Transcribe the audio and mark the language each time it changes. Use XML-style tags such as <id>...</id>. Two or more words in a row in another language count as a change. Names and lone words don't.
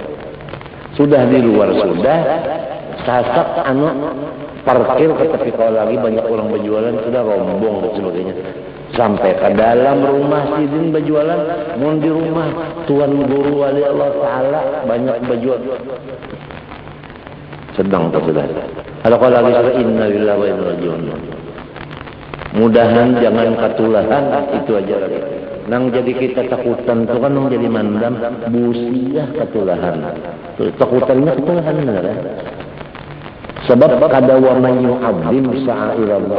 <bjn>Sudah di luar sudah sasak parkir ke tepi kalau lagi banyak orang berjualan sudah rombong dan sebagainya sampai ke dalam rumah sidin berjualan mau di rumah tuan guru</bjn> <ar>ولي الله تعالى</ar> <bjn>banyak berjual sedang tak sudah kalau lagi sudah</bjn> <ar>إنا لله وإنا إليه راجعون</ar> <bjn>mudahan jangan katulahan itu aja lagi nang jadi kita takutan itu kan nang jadi mandam busiah katulahan takutannya katulahan benar ya sebab kada</bjn> <ar>ومن يعظم شعائر الله.</ar>